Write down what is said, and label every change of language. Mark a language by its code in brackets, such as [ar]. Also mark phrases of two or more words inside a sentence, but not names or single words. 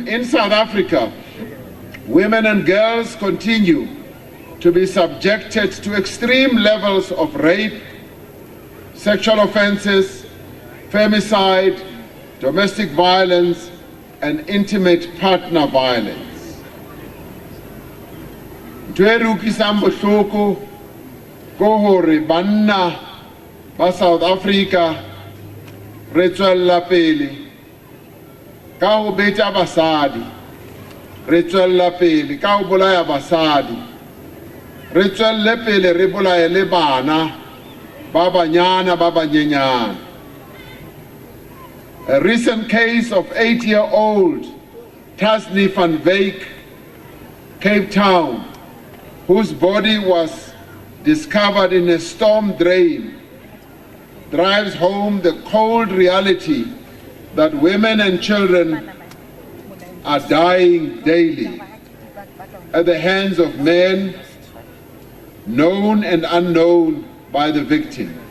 [en] In South Africa, women and girls continue to be subjected to extreme levels of rape, sexual offenses, femicide, domestic violence, and intimate partner violence. [st] Ntho e re utlwisang bohloko ko hore banna ba South Africa re tswella pele ka ho beta basadi, re tswella pele ka ho bolaya basadi, re tswelle pele re bolaye le bana ba banyana ba banyenyana. [en] A recent case of 8-year-old Tasnie van Wyk, Cape Town, whose body was discovered in a storm drain, drives home the cold reality that women and children are dying daily at the hands of men known and unknown by the victim.